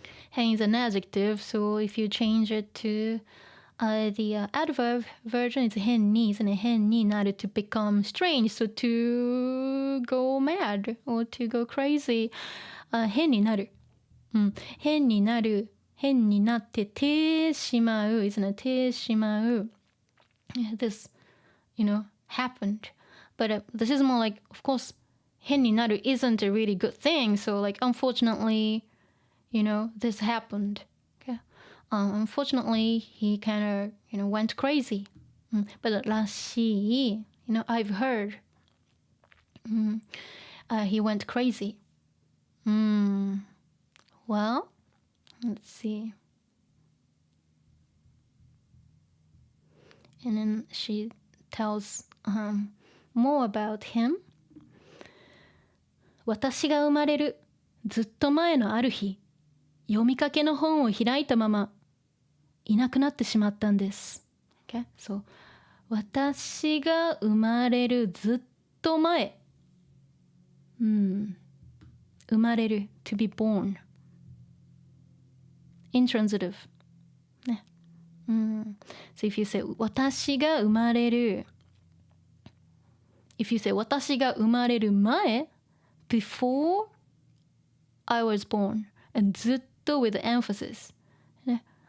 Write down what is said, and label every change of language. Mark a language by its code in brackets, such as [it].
[en] 変 is an adjective, so if you change it to the adverb version, it's 変に、isn't it? 変になる to become strange, so to go mad or to go crazy. [ja] 変になる。変になる。変になっててしまう、 [en] isn't it? てしまう。This, happened. But this is more like, of course, 変になる isn't a really good thing. So, like, unfortunately, this happened. Okay? Unfortunately, he kind of, went crazy. But らしい, I've heard. He went crazy. Well, let's see. And then she tells more about him. [ja] 私が生まれるずっと前のある日、読みかけの本を開いたままいなくなってしまったんです。 [en] Okay? [ja] So, 私が生まれるずっと前。 [en] 生まれる to be born. Intransitive. ね。 So if you say 私が生まれる if you say 私が生まれる前 before I was born and ずっと with emphasis ね。